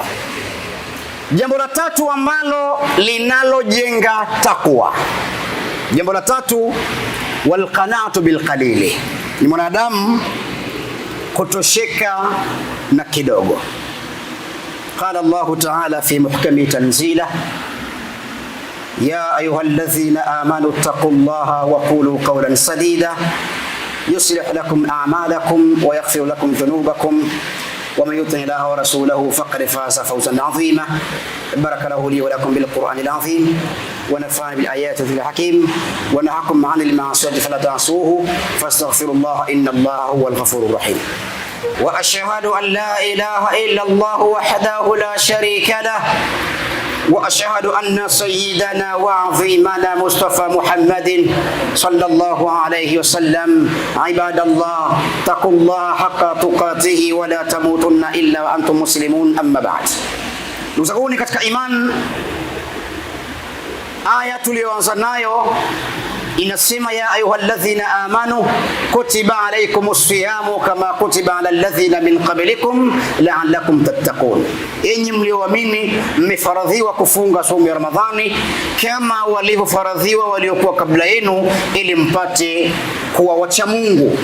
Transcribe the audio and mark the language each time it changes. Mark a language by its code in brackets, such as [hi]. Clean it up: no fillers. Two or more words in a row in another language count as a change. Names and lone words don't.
[sw] Jambo la tatu ambalo linalojenga takwa, jambo la tatu, [ar] والقناعة بالقليل, [sw] ni mwanadamu kutosheka na kidogo. [ar] قال الله تعالى في محكم تنزيل يا أيها الذين آمنوا اتقوا الله وقولوا قولا سديدا يصلح لكم أعمالكم ويغفر لكم ذنوبكم ومن يطع الله ورسوله فقد فاز فوزا عظيما. بارك الله لي ولكم بالقرآن العظيم ونفعني بالآيات ذي الحكيم ونهاكم عن المعاصي فلا تعصوه فاستغفروا الله إن الله هو الغفور الرحيم. وأشهد أن لا إله إلا الله وحده لا شريك له وأشهد أن سيدنا وعظيمنا مصطفى محمد صلى الله عليه وسلم عباد الله اتقوا الله حق تقاته ولا تموتن إلا وأنتم مسلمون. أما بعد, [sw] ndugu katika iman, aya tuliyoanza nayo inasema [ar] يا أيها الذين آمنوا كتب عليكم الصيام كما كتب على الذين من قبلكم لعلكم تتقون, [sw] enyi mlioamini mmefaradhiwa kufunga somo ya Ramadhani kama walivyofaradhiwa waliokuwa kabla yenu ili mpate kuwa wacha Mungu.